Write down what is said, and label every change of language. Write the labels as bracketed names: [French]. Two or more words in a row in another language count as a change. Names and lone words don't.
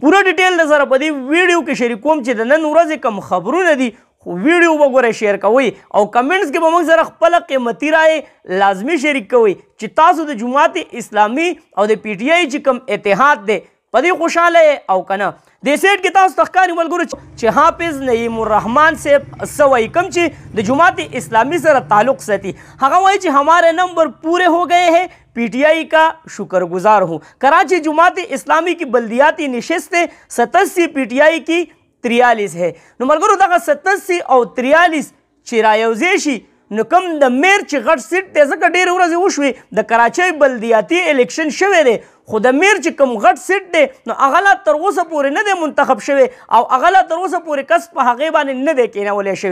[Pashto] پوره ډیټیل د سره په دې ویډیو کې شریک کوم چې د نن ورځې کوم خبرونه دي، خو ویډیو وګورئ، شیر کوئ او کمنټس کې به موږ سره خپله قیمتي رایې لازمي شریک کوئ چې تاسو د جماعت اسلامي او د پی ټی آی چې کوم اتحاد دی په دې خوشحاله او کنه. د سیټ کې تاسو ته ښکاري ملګرو چې حافظ نعیم الرحمن صاحب څه وایي، کوم چې د جماعت اسلامی سره تعلق ساتي. هغه وایي چې [Urdu] ہمارے نمبر پورے ہو گئے ہیں، پی ٹی آئی کا شکر گزار ہوں. کراچی جماعت اسلامی کی بلدیاتی نشستیں 87، پی ٹی آئی کی 43 ہے. [Pashto] نو ملګرو دغه 87 او 43 چې رايوځای شي نو کوم د میر چې غټ سیټ دی، ځکه ډېرې ورځې وشوې د کراچۍ بلدیاتي الیکشن شوی دی، خو د میر چې کوم غټ سیټ دی نو هغه لا تر اوسه پورې نه دی منتخب شوی او هغه لا تر اوسه پورې کس په هغې باندې نه دی کېنولی شوی.